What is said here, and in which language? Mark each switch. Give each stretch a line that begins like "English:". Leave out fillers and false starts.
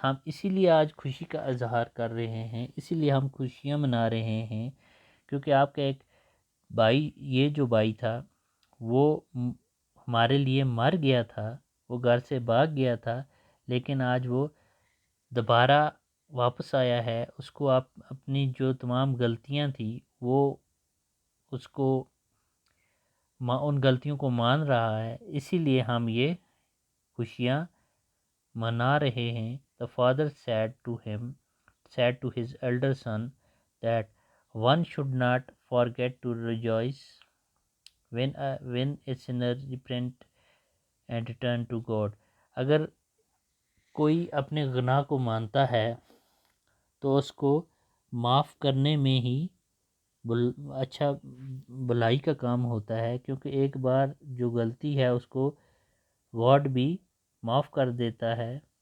Urdu: ہم اسی لیے آج خوشی کا اظہار کر رہے ہیں، اسی لیے ہم خوشیاں منا رہے ہیں، کیونکہ آپ کا ایک بھائی، یہ جو بھائی تھا وہ ہمارے لیے مر گیا تھا، وہ گھر سے بھاگ گیا تھا، لیکن آج وہ دوبارہ واپس آیا ہے. اس کو آپ اپنی جو تمام غلطیاں تھیں وہ اس کو ان غلطیوں کو مان رہا ہے، اسی لیے ہم یہ خوشیاں منا رہے ہیں.
English: The father said to his elder son that one should not forget to rejoice when a sinner repent and return to God.
Urdu: اگر کوئی اپنے گناہ کو مانتا ہے تو اس کو معاف کرنے میں ہی اچھا بھلائی کا کام ہوتا ہے، کیونکہ ایک بار جو غلطی ہے اس کو گاڈ بھی معاف کر دیتا ہے.